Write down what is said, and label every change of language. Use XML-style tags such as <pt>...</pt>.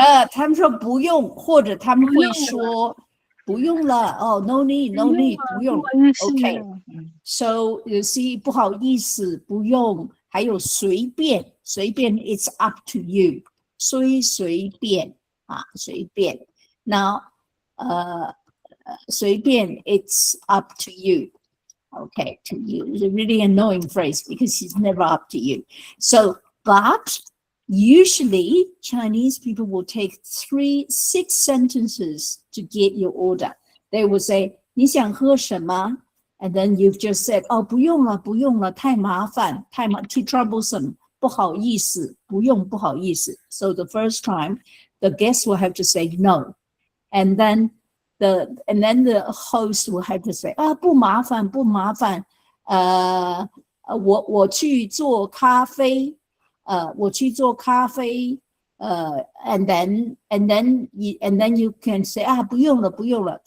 <zh>他们说不用，或者他们会说不用了。</zh> <en>Oh, no need, 不用。 Okay. So you see,</en> <zh>不好意思，不用。还有随便</zh> <en>it's up to you.</en> <zh>随便。</zh> <en>Now, 随便 it's up to you. Okay, to you. It's a really annoying phrase because it's never up to you. So, but usually Chinese people will take 6 sentences to get your order.</en> <zh>They will say, 你想喝什么?</zh> <en>And then you've just said, oh,</en> <zh>不用了,不用了,太麻烦,</zh> <en>too troublesome,</en> <zh>不好意思,不用,不好意思.</zh> <en>So the first time, the guest will have to say no. And then the host will have to say,</en> <zh>不麻烦,不麻烦, 我去做咖啡,</zh> <en>我去做咖啡, and then you can say,</en> <zh>不用了, 不用了.</zh>